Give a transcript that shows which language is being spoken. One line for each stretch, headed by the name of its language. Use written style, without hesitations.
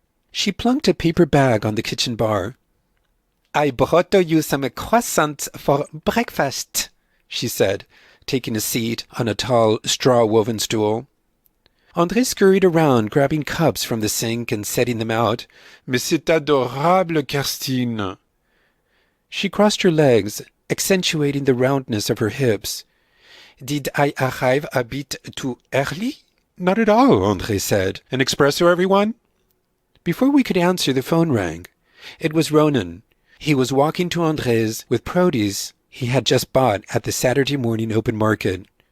English: She plunked a paper bag on the kitchen bar. "I brought you some croissants for breakfast," she said, taking a seat on a tall, straw-woven stool. André scurried around, grabbing cups from the sink and setting them out.
French: "Mais c'est adorable, Kerstin."
English: She crossed her legs, accentuating the roundness of her hips. "Did I arrive a bit too early?" "Not at all," André said. "An espresso, everyone?" Before we could answer, the phone rang. It was Ronan. He was walking to André's with produce he had just bought at the Saturday morning open market.